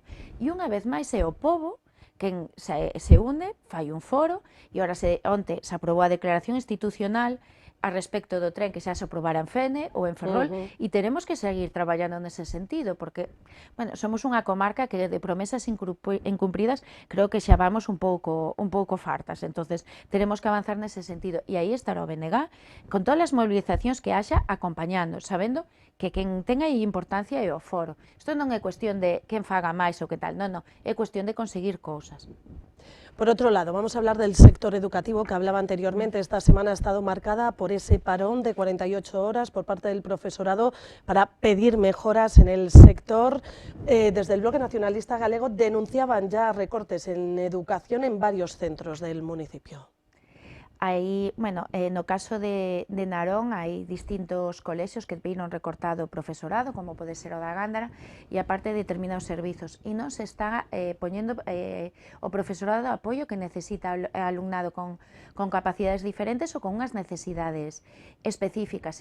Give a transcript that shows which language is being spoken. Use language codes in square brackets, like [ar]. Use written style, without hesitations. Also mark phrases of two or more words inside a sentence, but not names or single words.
[gl] E unha vez máis é o povo quen se une, fai un foro, e ora onte se aprobou a declaración institucional a respecto do tren que xa se aprobara en Fene ou en Ferrol, e teremos que seguir traballando nese sentido, porque, bueno, somos unha comarca que de promesas incumpridas creo que xa vamos un pouco fartas, entonces teremos que avanzar nese sentido, e aí estará o BNG con todas as movilizacións que haxa acompañando, sabendo que quen ten aí importancia é o foro. Isto non é cuestión de quen faga máis ou que tal, non, é cuestión de conseguir cousas. [es] Por otro lado, vamos a hablar del sector educativo que hablaba anteriormente. Esta semana ha estado marcada por ese parón de 48 horas por parte del profesorado para pedir mejoras en el sector. Desde el Bloque Nacionalista Galego denunciaban ya recortes en educación en varios centros del municipio. [gl] Aí, bueno, no caso de Narón hai distintos colexios que viron recortado o profesorado, como pode ser o da Gándara, e aparte determinados servizos, e non se está poñendo o profesorado de apoio que necesita o alumnado con capacidades diferentes ou con unhas necesidades específicas.